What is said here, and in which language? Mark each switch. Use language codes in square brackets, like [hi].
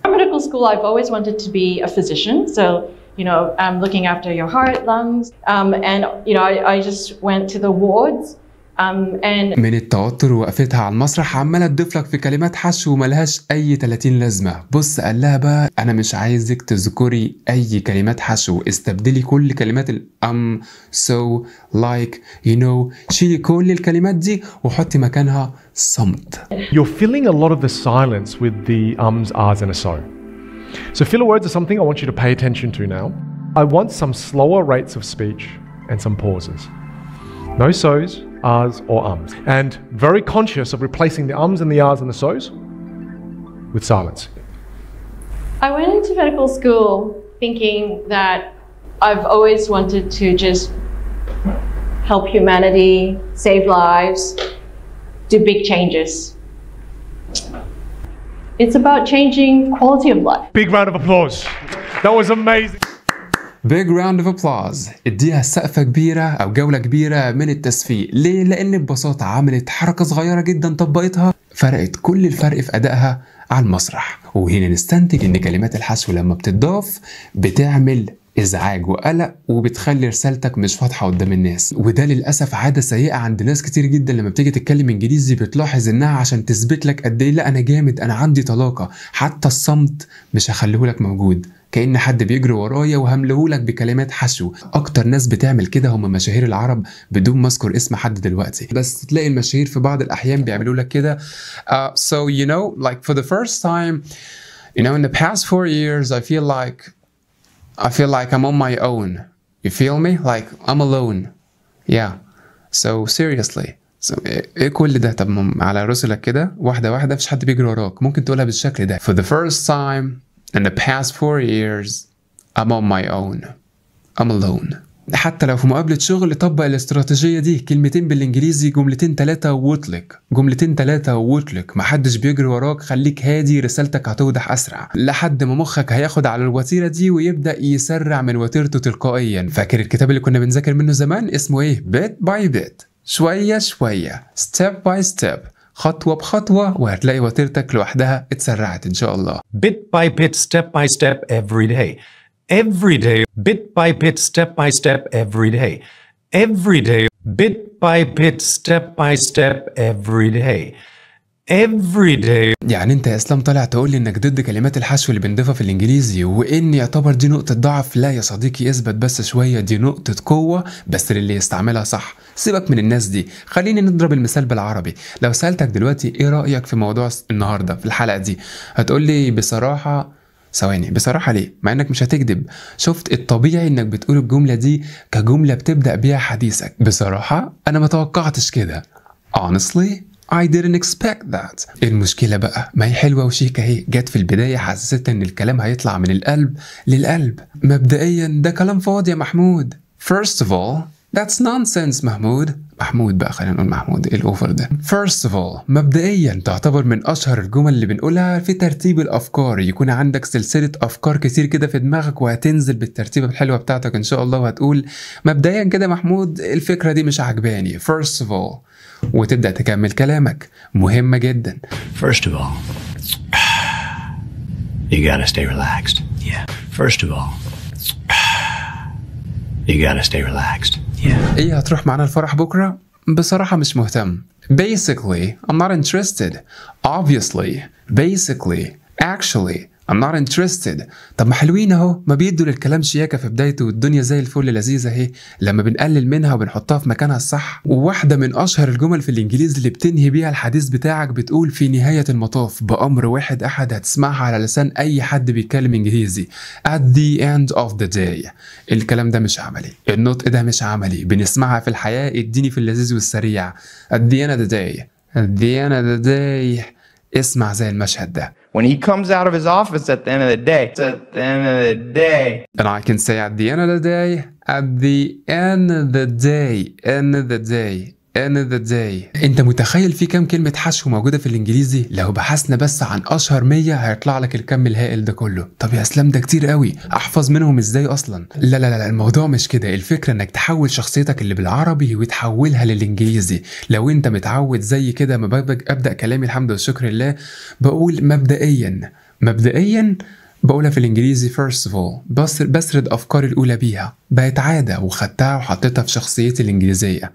[en] In medical school, I've always wanted to be a physician, so I'm looking after your heart, lungs, and I just went to the wards. [ar] من التوتر وقفتها على المسرح عماله تضيف لك في كلمات حشو ملهاش اي 30 لازمه. بص قال لها بقى انا مش عايزك تذكري اي كلمات حشو، استبدلي كل كلمات [en] so like [ar] شيلي كل الكلمات دي وحطي مكانها صمت. [en] You're filling a lot of the silence with the ums, ahs and a so. So filler words are something I want you to pay attention to now. I want some slower rates of speech and some pauses. No so's, ahs or ums, and very conscious of replacing the ums and the ahs and the so's with silence. I went into medical school thinking that I've always wanted to just help humanity, save lives, do big changes. It's about changing quality of life. Big round of applause. That was amazing. Big round of applause. [ar] اديها سقفة كبيرة أو جولة كبيرة من التسفيق. ليه؟ لأن ببساطة عملت حركة صغيرة جدا طبقتها فرقت كل الفرق في أدائها على المسرح. وهنا نستنتج إن كلمات الحشو لما بتضاف بتعمل ازعاج وقلق وبتخلي رسالتك مش واضحه قدام الناس، وده للاسف عاده سيئه عند ناس كتير جدا. لما بتيجي تتكلم انجليزي بتلاحظ انها عشان تثبت لك قد ايه لا انا جامد انا عندي طلاقه، حتى الصمت مش هخليهولك موجود، كأن حد بيجري ورايا وهملهولك بكلمات حشو. اكتر ناس بتعمل كده هم مشاهير العرب بدون ما اذكر اسم حد دلوقتي، بس تلاقي المشاهير في بعض الاحيان بيعملوا لك كده [en] so like for the first time You know, in the past 4 years, I feel like I'm on my own. You feel me? Like I'm alone. Yeah. So seriously. So [ar] ايه كل ده؟ طب على رسلك كده واحدة واحدة، مفيش حد بيجري وراك، ممكن تقولها بالشكل ده. [en] For the first time in the past 4 years, I'm on my own. I'm alone. [ar] حتى لو في مقابلة شغل طبق الاستراتيجية دي، كلمتين بالانجليزي، جملتين 3 واطلق، جملتين 3 واطلق، محدش بيجري وراك، خليك هادي، رسالتك هتوضح اسرع لحد ما مخك هياخد على الوتيرة دي ويبدأ يسرع من وتيرته تلقائيا. فاكر الكتاب اللي كنا بنذاكر منه زمان اسمه ايه؟ [en] bit by bit، [ar] شوية شوية، [en] step by step، [ar] خطوة بخطوة، وهتلاقي وتيرتك لوحدها اتسرعت ان شاء الله. [en] Bit by bit, step by step, every day. Every day, bit by bit, step by step, every day. Every day, bit by bit, step by step, every day. Every day. [ar] يعني انت يا اسلام طالع تقول لي انك ضد كلمات الحشو اللي بنضيفها في الانجليزي، وان يعتبر دي نقطة ضعف؟ لا يا صديقي، اثبت بس شوية، دي نقطة قوة بس للي يستعملها صح. سيبك من الناس دي، خليني نضرب المثال بالعربي. لو سألتك دلوقتي ايه رأيك في موضوع النهاردة في الحلقة دي، هتقول لي بصراحة. ثواني، بصراحة ليه؟ مع انك مش هتكذب. شفت الطبيعي انك بتقول الجملة دي كجملة بتبدأ بيها حديثك. بصراحة انا ما توقعتش كده. [en] Honestly, I didn't expect that. [ar] المشكلة بقى ما هي حلوة وشيكة اهي، جت في البداية حسست ان الكلام هيطلع من القلب للقلب. مبدئيا ده كلام فاضي يا محمود. [en] First of all, that's nonsense [ar] محمود بقى، خلينا نقول محمود، ايه الاوفر ده؟ [en] First of all، [ar] مبدئيا تعتبر من اشهر الجمل اللي بنقولها في ترتيب الافكار. يكون عندك سلسلة افكار كتير كده في دماغك، وهتنزل بالترتيبة الحلوة بتاعتك ان شاء الله، وهتقول مبدئيا كده محمود الفكرة دي مش عجباني. [en] First of all، [ar] وتبدأ تكمل كلامك. مهمة جدا. [en] First of all, you gotta stay relaxed. Yeah. First of all, you gotta stay relaxed. Yeah. [ar] ايه، هتروح معانا الفرح بكرة؟ بصراحة مش مهتم. [en] Basically, I'm not interested. Obviously, basically, actually, I'm not interested. [ar] طب ما حلوين اهو، ما بيدوا للكلام شياكة في بدايته، والدنيا زي الفل لذيذة اهي لما بنقلل منها وبنحطها في مكانها الصح. وواحدة من أشهر الجمل في الإنجليزي اللي بتنهي بيها الحديث بتاعك بتقول في نهاية المطاف، بأمر واحد أحد هتسمعها على لسان أي حد بيتكلم إنجليزي. [en] At the end of the day. [ar] الكلام ده مش عملي، النطق ده مش عملي، بنسمعها في الحياة. اديني في اللذيذ والسريع. [en] At the end of the day. At the end of the day. [ar] اسمع زي المشهد ده. [en] When he comes out of his office at the end of the day, it's at the end of the day. And I can say at the end of the day, at the end of the day, end of the day, end of the day. [ar] انت متخيل في كام كلمة حشو موجودة في الانجليزي؟ لو بحثنا بس عن اشهر 100 هيطلع لك الكم الهائل ده كله. طب يا اسلام ده كتير قوي، احفظ منهم ازاي اصلا؟ لا، الموضوع مش كده. الفكرة انك تحول شخصيتك اللي بالعربي وتحولها للانجليزي. لو انت متعود زي كده، ما ابدأ كلامي الحمد والشكر لله بقول مبدئيا بقولها في الانجليزي [en] first of all، [ar] بسرد افكاري الاولى بيها، بقت عاده وخدتها وحطيتها في شخصيتي الانجليزيه.